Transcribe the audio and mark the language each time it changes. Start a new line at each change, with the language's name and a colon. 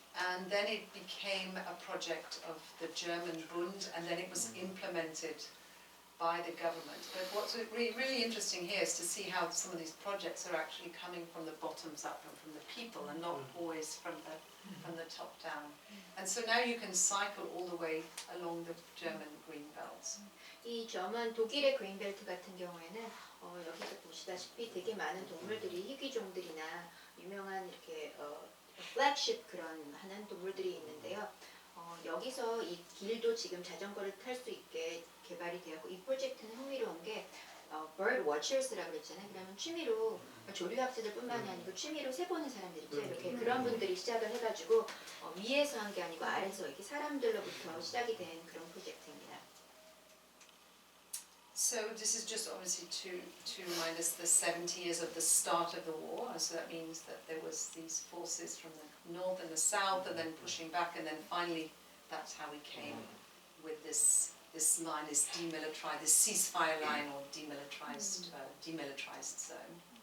English: And then it became a project of the German Bund, and then it was implemented by the government. But what's really interesting here is to see how some of these projects are actually coming from the bottoms up and from the people, and not always from the top down. And so now you can cycle all the way along the German green belts.
Korean: 이 점은 독일의 그린벨트 같은 경우에는 여기서 보시다시피 되게 많은 동물들이 희귀종들이나 유명한 이렇게 플래그십 그런 하는 동물들이 있는데요. 여기서 이 길도 지금 자전거를 탈 수 있게 개발이 되었고 이 프로젝트는 흥미로운 게 bird watchers라고 그랬잖아요. 그러면 취미로 조류학자들뿐만이 아니고 취미로 새 보는 사람들 있죠. 이렇게 그런 분들이 시작을 해가지고 위에서 한 게 아니고 아래서 이렇게 사람들로부터 시작이 된 그런 프로젝트입니다.
English: So this is just obviously to remind us the 70 years of the start of the war. So that means that there was these forces from the north and the south, and then pushing back, and then finally that's how we came with this line, this demilitarized, this ceasefire line or demilitarized zone.